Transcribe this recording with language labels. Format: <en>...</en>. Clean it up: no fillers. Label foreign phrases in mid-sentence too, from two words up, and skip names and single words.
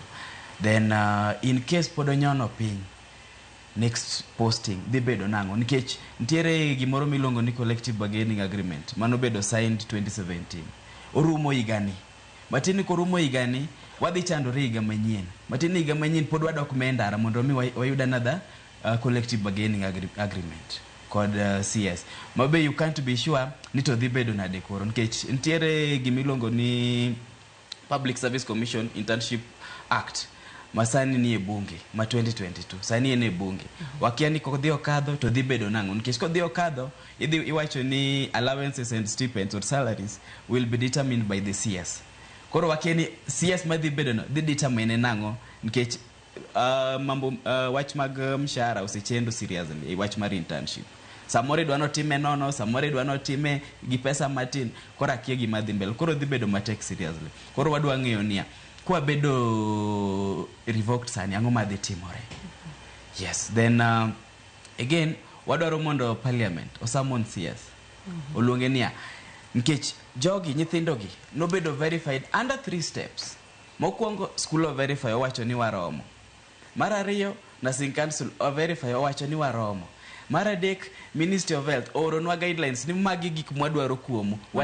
<luo>Then in case pod onyono piny,</luo> <en>next posting</en> <luo>dhi bedo nang'o, nikech ntiere gimoro miluongo ni</luo> <en>collective bargaining agreement</en> <luo>mano bedo signed 2017. Orumo higani. Matini korumo higani, wadhi chandore higa manyien. Matini higa manyien pod wadok mendara mondo mi wayud</luo> <en>another collective bargaining agreement</en> <luo>kod CS. Mabe</luo> <en>you can't be sure</en> <luo>ni to dhi bedo nade koro, nikech ntiere gimiluongo ni Public Service Commission Internship Act masani ni e bunge ma 2022. Sani ene bunge. Wakia ni kodhi okadho to dhi bedo nang'o, nikech kodhi okadho iwacho ni</luo> <en>allowances and stipends or salaries will be determined by the CS.</en> <luo>Koro wakia ni CS madhi bedo no dhi determine nang'o, nikech mambo wach mag mshahara usechendo seriously wach mar internship. Samore dwano time nono, samore dwano time gi pesa matin, koro akia gima dhi mbele. Koro dhi bedo matek seriously. Koro wadwa ng'eyo niya, kwa bedo revoked sani ang'o madhi timore.</luo> <en>Yes.</en> <luo>Then again wadwaro mondo parliament osamon CS oluonge niya, nikech jogi nyithindogi nobedo verified</luo> <en>under 3 steps.</en> <luo>Mokwongo</luo> <en>school of verify</en> <luo>owacho ni waromo. Mar ariyo</luo> <en>nursing council</en> <luo>o verify owacho ni waromo. Mar adek Ministry of Health oronwa guidelines ni magi gik mwadwaro kuomu.</luo>